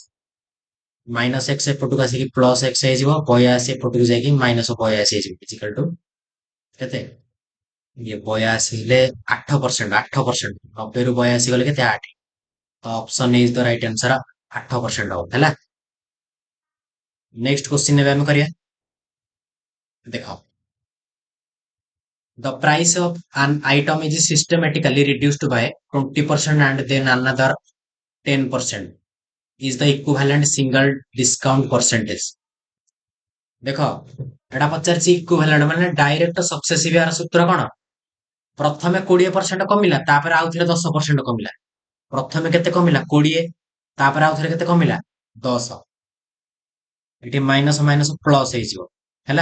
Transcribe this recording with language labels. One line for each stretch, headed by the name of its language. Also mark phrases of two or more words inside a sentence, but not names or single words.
English: minus x
Odia: ଏପଟକୁ ଆସିକି
English: plus x
Odia: ହେଇଯିବ, 82 ଏପଟକୁ ଯାଇକି ମାଇନସ 82 ହେଇଯିବ,
English: equal to
Odia: କେତେ? ଇଏ 82 ହେଲେ 8%, 8%, 90 ରୁ 82 ଗଲେ କେତେ? 8। ତ
English: option is the right answer,
Odia: 8% ହବ। ହେଲା।
English: next question
Odia: ଏବେ ଆମେ କରିବା। ଦେଖ,
English: the price of an item is systematically reduced by 20% and then another 10% is the equivalent single discount percentage.
Odia: ଦେଖ, ଏଟା ପଚାରିଛି ଇକ୍ୱିଭାଲେଣ୍ଟ ମାନେ
English: direct successive,
Odia: ଏହାର ସୂତ୍ର କଣ? ପ୍ରଥମେ 20% କମିଲା, ତାପରେ ଆଉଥରେ 10% କମିଲା। ପ୍ରଥମେ କେତେ କମିଲା? 20, ତାପରେ ଆଉଥରେ କେତେ କମିଲା? 10। ଏଠି
English: minus minus plus
Odia: ହେଇଯିବ, ହେଲା।